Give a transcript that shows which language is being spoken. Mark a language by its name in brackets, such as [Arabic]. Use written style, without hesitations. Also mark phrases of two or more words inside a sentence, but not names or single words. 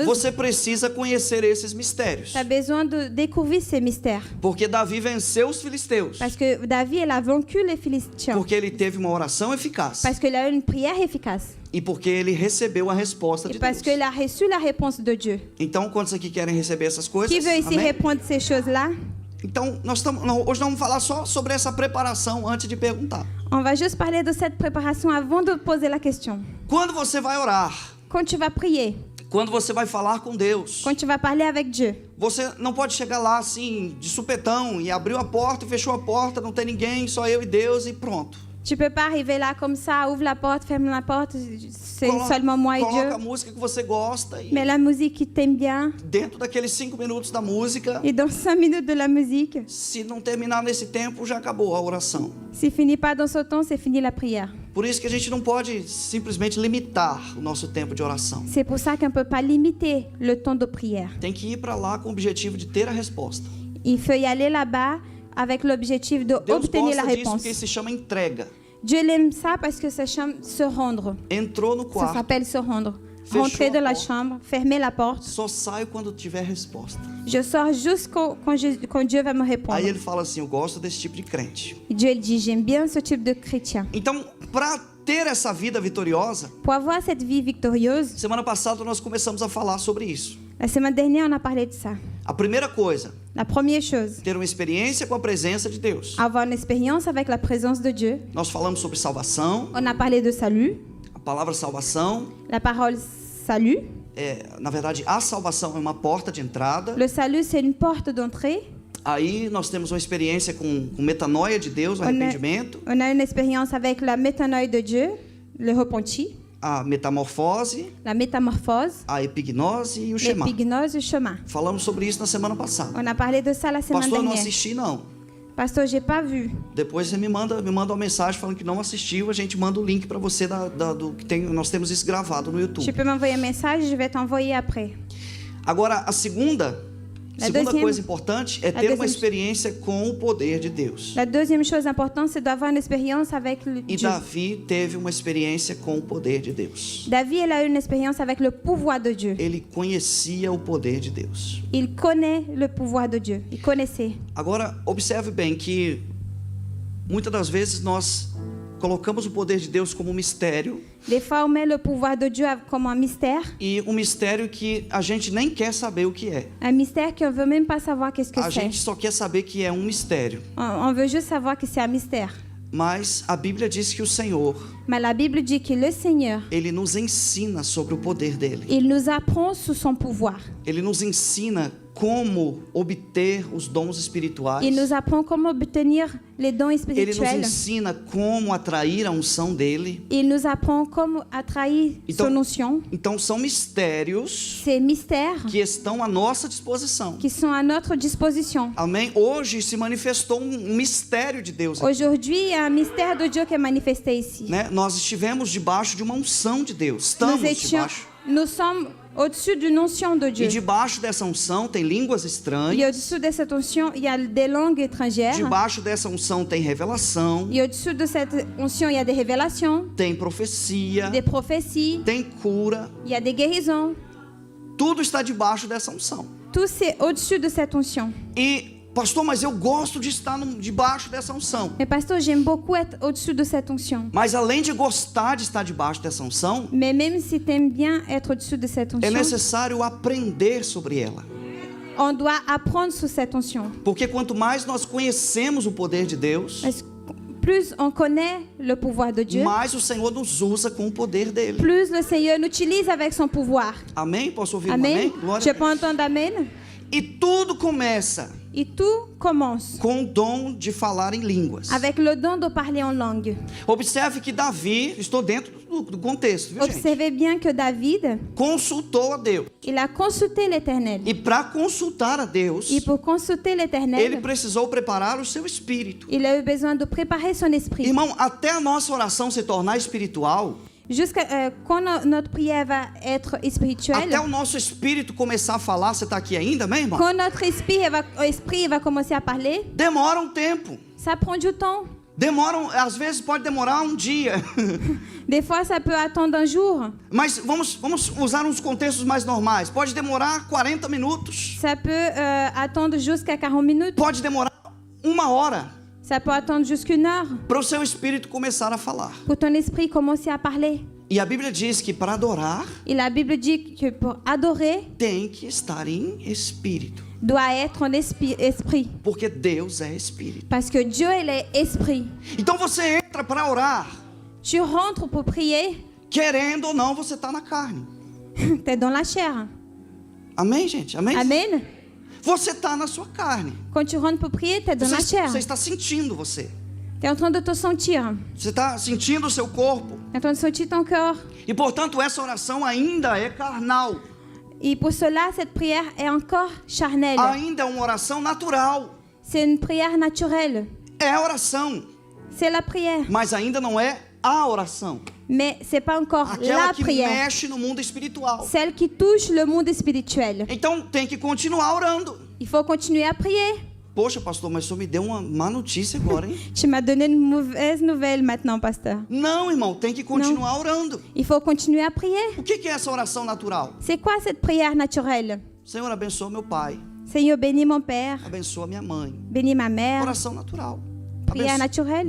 [Portuguese] você precisa conhecer esses mistérios. [French] tu as besoin de découvrir ces mystères. [Portuguese] Porque Davi venceu os filisteus. [French] Parce que David, il a vaincu les Philistins. [Portuguese] Porque ele teve uma oração eficaz. [French] Parce qu'il a eu une prière efficace. [Portuguese] E porque ele recebeu a resposta [French] Et de parce [Portuguese] Deus. [French] qu'il a reçu la réponse de Dieu. [Portuguese] Então, quantos aqui querem receber essas coisas? [French] Qui veut ici [Portuguese] Amém? [French] répondre ces choses-là? [Portuguese] Então, hoje nós vamos falar só sobre essa preparação antes de perguntar. [French] On va juste parler de cette préparation avant de poser la question. [Portuguese] Quando você vai orar, [French] Quand tu vas prier, [Portuguese] quando você vai falar com Deus, [French] quand tu vas parler avec Dieu, [Portuguese] você não pode chegar lá assim, de supetão, e abriu a porta e fechou a porta, não tem ninguém, só eu e Deus e pronto. [French] tu peux pas arriver là comme ça, ouvre la porte, ferme la porte, c'est seulement moi et [Portuguese] Coloca [French] Dieu. [Portuguese] a música que você gosta e [French] Mais la musique qui t'aime bien, [Portuguese] dentro daqueles 5 minutos da música, [French] et dans 5 minutes de la musique, [Portuguese] se não terminar nesse tempo, já acabou a oração. [French] s'il finit pas dans ce temps, c'est fini la prière. [Portuguese] Por isso que a gente não pode simplesmente limitar o nosso tempo de oração. [French] C'est pour ça qu'on ne peut pas limiter le temps de prière. [Portuguese] Tem que ir para lá com o objetivo de ter a resposta. [French] Il faut y aller là-bas avec l'objectif [Portuguese] Deus [French] d'obtenir la [Portuguese] gosta disso [French] réponse. [Portuguese] porque se chama entrega. [French] Dieu aime ça parce que ça chame se rendre. [Portuguese] Entrou no [French] Ça [Portuguese] quarto, [French] s'appelle se rendre. [Portuguese] Fechou [French] Rentrer [Portuguese] a [French] dans la [Portuguese] porta. [French] chambre, fermer la porte. [Portuguese] só saio quando tiver resposta. [French] Je sors juste quand Dieu va me répondre. [Portuguese] Aí ele fala assim, eu gosto desse tipo de crente. [French] Et Dieu il dit, j'aime bien ce type de chrétien. [Portuguese] Então, para ter essa vida vitoriosa, [French] Pour avoir cette vie victorieuse, [Portuguese] semana passada nós começamos a falar sobre isso. [French] la semaine dernière, on a parlé de ça. [Portuguese] A primeira coisa, [French] La première chose, [Portuguese] ter uma experiência com a presença de Deus. [French] avoir une expérience avec la présence de Dieu. [Portuguese] Nós falamos sobre salvação, [French] On a parlé de salut, [Portuguese] a palavra salvação, [French] la parole salut. [Portuguese] na verdade, a salvação é uma porta de entrada. [French] Le salut, c'est une porte d'entrée. [Portuguese] Aí nós temos uma experiência com metanoia de Deus, o arrependimento, [French] On a une expérience avec la métanoïa de Dieu, le repenti, [Portuguese] a metamorfose, [French] la métamorphose, [Portuguese] a epignose e o Shema. [French] l'épignose et le chemin. [Portuguese] Falamos sobre isso na semana passada. [French] On a parlé de ça la semaine [Portuguese] Pastor, eu não [French] dernière. [Portuguese] assisti não. [French] Pasteur, j'ai pas vu. [Portuguese] Depois você me manda uma mensagem falando que não assistiu, a gente manda o link para você do que tem, nós temos isso gravado no [French] Tu [Portuguese] YouTube. [French] peux m'envoyer un message, je vais t'envoyer après. [Portuguese] Agora, a segunda [French] deuxième- [Portuguese] coisa importante é [French] la [Portuguese] ter uma [French] deuxième- [Portuguese] experiência com o poder de Deus. [French] La deuxième chose importante, c'est d'avoir une expérience avec le [Portuguese] E [French] Dieu. [Portuguese] Davi teve uma experiência com o poder de Deus. [French] David, il a eu une expérience avec le pouvoir de Dieu. [Portuguese] Ele conhecia o poder de Deus. [French] Il connaît le pouvoir de Dieu. Il connaissait. [Portuguese] Agora, observe bem que muitas das vezes nós colocamos o poder de Deus como um mistério, [French] Des fois, on met le pouvoir de Dieu comme un mystère. [Portuguese] e um mistério que a gente nem quer saber o que é. [French] Un mystère qu'on ne veut même pas savoir qu'est-ce que [Portuguese] A [French] c'est. [Portuguese] gente só quer saber que é um mistério. [French] On veut juste savoir que c'est un mystère. [Portuguese] Mas a Bíblia diz que o Senhor, [French] Mais la Bible dit que le Seigneur, [Portuguese] Ele nos ensina sobre o poder dele. [French] il nous apprend sous son pouvoir. [Portuguese] Ele nos ensina como obter os dons espirituais. [French] Il nous apprend comment obtenir les dons [Portuguese] Ele nos [French] spirituels. [Portuguese] ensina como atrair a unção dele. [French] Il nous apprend comment attraire son onction. [Portuguese] Então são mistérios [French] Ces mystères [Portuguese] que estão à nossa disposição. [French] qui sont à notre disposition. [Portuguese] Amém? Hoje se manifestou um mistério de Deus aqui, [French] Aujourd'hui, il y a un mystère de Dieu qui est manifesté ici. [Portuguese] né? Nós estivemos debaixo de uma unção de Deus. Estamos debaixo. [French] Nous sommes au-dessus d'une onction de [Portuguese] E [French] Dieu. [Portuguese] debaixo dessa unção tem línguas [French] Et [Portuguese] estranhas. [French] au-dessous de cette onction, il y a des langues étrangères. [Portuguese] Debaixo dessa unção tem revelação, [French] Et au-dessus de cette onction, il y a des révélations, [Portuguese] tem profecia, [French] des prophéties, [Portuguese] tem cura. [French] il y a des guérisons. [Portuguese] Tudo está debaixo dessa unção. [French] Tout c'est au-dessus de cette onction. [Portuguese] E, pastor, mas eu gosto de estar debaixo dessa unção. [French] Mais pasteur, j'aime beaucoup être au-dessus de cette onction. [Portuguese] Mas além de gostar de estar debaixo dessa unção, [French] Mais même si tu aimes bien être au-dessus de cette [Portuguese] é [French] onction, [Portuguese] necessário aprender sobre ela. [French] on doit apprendre sous cette onction. [Portuguese] Porque quanto mais nós conhecemos o poder de Deus, [French] Parce que plus on connaît le pouvoir de Dieu, [Portuguese] mais o Senhor nos usa com o poder dele. [French] plus le Seigneur l'utilise avec son pouvoir. [Portuguese] Amém? Posso ouvir um [French] Amen. [Portuguese] amém? Glória [French] Je [Portuguese] a [French] peux [Portuguese] Deus. [French] entendre Amen. [Portuguese] E tudo começa [French] Et tout commence [Portuguese] com o dom de falar em línguas. [French] avec le don de parler en langue. [Portuguese] Observe que Davi, estou dentro do contexto, viu, gente? [French] Observez bien que David, [Portuguese] Consultou a Deus. [French] il a consulté l'Éternel. [Portuguese] E para consultar a Deus, [French] Et pour consulter [Portuguese] ele [French] l'Éternel, [Portuguese] precisou preparar o seu espírito. [French] il a eu besoin de préparer son esprit. [Portuguese] Irmão, até a nossa oração se tornar espiritual, [French] Jusqu'à quand notre prière va être spirituelle, [Portuguese] até o nosso espírito começar a falar, você está aqui ainda, meu irmão? [French] quand notre esprit va commencer à parler, [Portuguese] Demora um tempo. [French] ça prend du temps. [Portuguese] Demoram, às vezes pode demorar um dia. [French] Des fois, ça peut attendre un jour. [Portuguese] Mas vamos usar uns contextos mais normais. Pode demorar 40 minutos. [French] Ça peut attendre jusqu'à 40 minutes. [Portuguese] Pode demorar 1 hora. [French] Ça peut attendre jusqu'à 1 heure. [Portuguese] Para o seu espírito começar a falar. [French] Pour ton esprit commencer à parler. [Portuguese] E a Bíblia diz que para adorar, [French] Et la Bible dit que pour adorer, [Portuguese] tem que estar em espírito. [French] doit être en esprit. [Portuguese] Porque Deus é espírito. [French] Parce que Dieu, il est esprit. [Portuguese] Então você entra para orar, [French] Tu rentres pour prier, [Portuguese] querendo ou não, você está na carne. [French] tu es dans la chair. [Portuguese] Amém, gente? Amém? [French] Amen. [Portuguese] Você está na sua carne. [French] Quand tu rentres pour prier, tu es dans la chair. [Portuguese] Você está sentindo você. [French] Tu es en train de te sentir. [Portuguese] Você está sentindo o seu corpo. [French] Tu es en train de sentir ton corps. [Portuguese] E, portanto, essa oração ainda é carnal. [French] Et pour cela, cette prière est encore charnelle. [Portuguese] Ainda é uma oração natural. [French] C'est une prière naturelle. [Portuguese] É a oração. [French] C'est la prière. [Portuguese] Mas ainda não é a oração. [French] Mais c'est pas encore [Portuguese] Aquela [French] la [Portuguese] que [French] prière. [Portuguese] mexe no mundo espiritual. [French] Celle qui touche le monde spirituel. [Portuguese] Então tem que continuar orando. [French] Il faut continuer à prier. [Portuguese] Poxa, pastor, mas o senhor me deu uma má notícia agora, hein? [French] Tu m'as donné une mauvaise nouvelle maintenant, pasteur. [Portuguese] Não, irmão, tem que continuar orando. [French] Il faut continuer à prier. [Portuguese] O que é essa oração natural? [French] C'est quoi cette prière naturelle? [Portuguese] Senhor, abençoa meu pai. [French] Seigneur, bénis mon père, [Portuguese] Abençoa minha mãe. [French] bénis ma mère, [Portuguese] Oração natural. [French] prière naturelle.